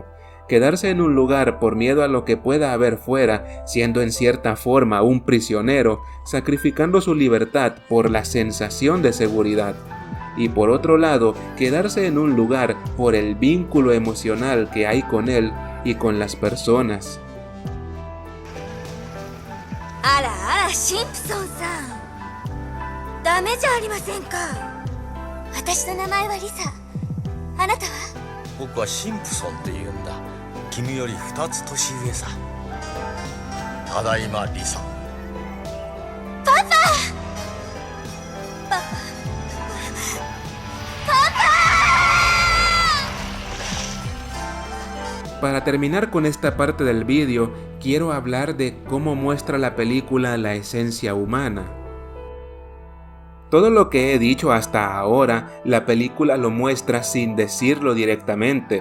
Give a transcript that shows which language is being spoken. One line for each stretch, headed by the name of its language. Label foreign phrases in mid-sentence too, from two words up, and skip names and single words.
Spanish: Quedarse en un lugar por miedo a lo que pueda haber fuera, siendo en cierta forma un prisionero, sacrificando su libertad por la sensación de seguridad. Y por otro lado, quedarse en un lugar por el vínculo emocional que hay con él y con las personas.
Japanese: ¡Ara, ara, Simpson-san! ¡Dameじゃありませんか! 私の名前はリサ。あなたは? 僕はシンプソンって言うんだ。君より2つ年上さ。ただいまリサ。パパ!
Spanish: Para terminar con esta parte del vídeo, quiero hablar de cómo muestra la película la esencia humana. Todo lo que he dicho hasta ahora, la película lo muestra sin decirlo directamente.